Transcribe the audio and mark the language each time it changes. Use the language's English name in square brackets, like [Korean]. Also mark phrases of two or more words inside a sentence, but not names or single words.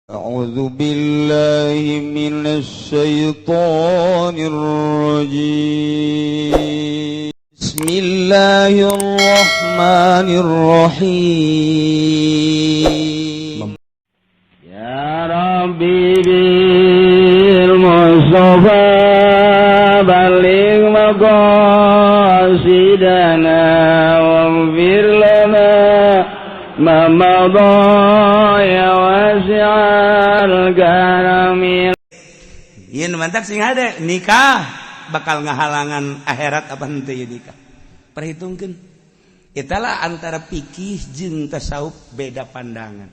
[Arabic] أعوذ بالله من الشيطان الرجيم بسم الله الرحمن الرحيم يا ربي بالمصطفى بلغ مقاصدنا واغفر لنا ما مضى يا واسع الكرم. [Sundanese] Ieu mantak sing hade nikah bakal ngahalangan akhirat apa henteu ieu nikah. Perhitungkeun. Eta lah antara fikih jeung tasawuf beda pandangan.